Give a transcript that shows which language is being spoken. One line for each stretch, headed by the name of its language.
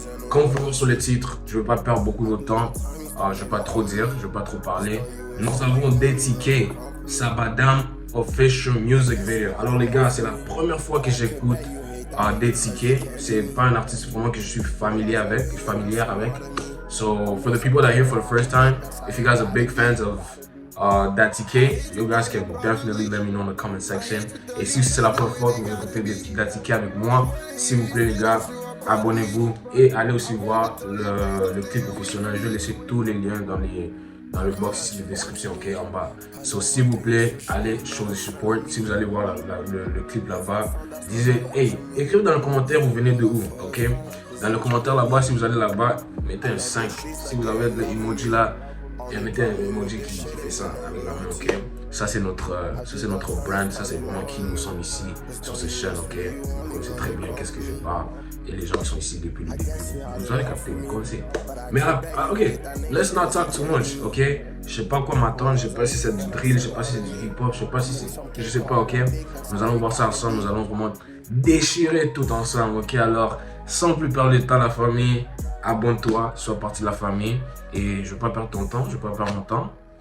French: Comme vous voyez sur le titre, je ne veux pas perdre beaucoup de temps, je ne vais pas trop dire, je ne vais pas trop parler. Nous avons dédié Sabadam Official Music Video. Alors les gars, c'est la première fois que j'écoute Détiqué. C'est pas un artiste vraiment que je suis familière avec.
English: So for the people that are here for the first time, if you guys are big fans of Détiqué, you guys can definitely let me know in the comment section.
French: Et si c'est la première fois que vous écoutez Détiqué avec moi, s'il vous plaît les gars, abonnez-vous et allez aussi voir le clip professionnel. Je vais laisser tous les liens dans le box ici de description, ok, en bas. So s'il vous plaît, allez
English: show the support.
French: Si vous allez voir le clip là-bas, disez, hey, écrivez dans le commentaire vous venez de où, ok. Dans le commentaire là-bas, si vous allez là-bas, mettez un 5. Si vous avez de l'emoji là, et mettez un emoji qui fait ça avec la main, ok. Ça c'est notre brand, ça c'est vraiment qui nous sommes ici sur cette chaîne, ok. Vous connaissez très bien qu'est-ce que je parle et les gens qui sont ici depuis le début. Vous avez capté, vous connaissez.
English: Mais ok, let's not talk too much, ok.
French: Je sais pas quoi m'attendre, je sais pas si c'est du drill, je sais pas si c'est du hip-hop, je sais pas si c'est, je sais pas, ok. Nous allons voir ça ensemble, nous allons vraiment déchirer tout ensemble, ok. Alors, sans plus perdre de temps la famille, abonne-toi, sois partie de la famille et je vais pas perdre ton temps, je vais pas perdre mon temps.